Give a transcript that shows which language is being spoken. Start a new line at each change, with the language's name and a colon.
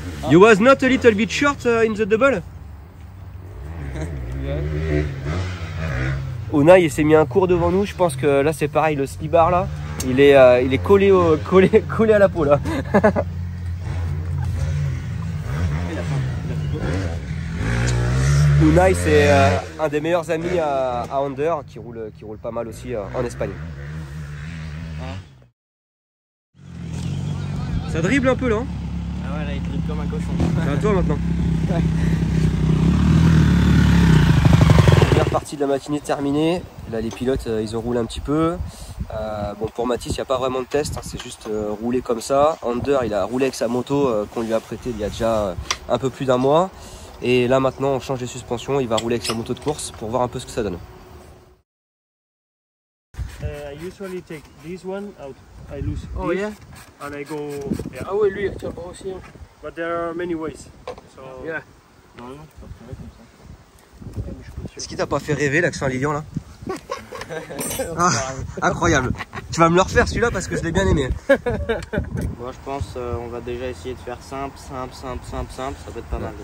English: You was not a little bit short in the double?
French: Unai il s'est mis un cours devant nous, je pense que là c'est pareil, le slibar là, il est collé à la peau là. Unai c'est un des meilleurs amis à Under qui roule pas mal aussi en Espagne. Ça dribble un peu là, hein? Ah ouais, là il dribble comme un cochon. C'est à toi maintenant. Ouais. Première partie de la matinée terminée. Là les pilotes ils ont roulé un petit peu. Bon pour Mathis il n'y a pas vraiment de test, hein, c'est juste rouler comme ça. Under il a roulé avec sa moto qu'on lui a prêtée il y a déjà un peu plus d'un mois. Et là maintenant on change les suspensions, il va rouler avec sa moto de course pour voir un peu ce que ça donne.
English: I usually take this one out. I lose Oh this, yeah? and I go. Yeah.
French: Ah ouais, lui, tu vas pas aussi. Hein.
English: But there are many ways. So Yeah.
French: Non, non, tu peux retirer comme ça. Est-ce qu'il t'a pas fait rêver l'accent à Lilian là? Ah, incroyable. Tu vas me le refaire celui-là parce que je l'ai bien aimé. Moi je pense on va déjà essayer de faire simple, ça peut être pas mal.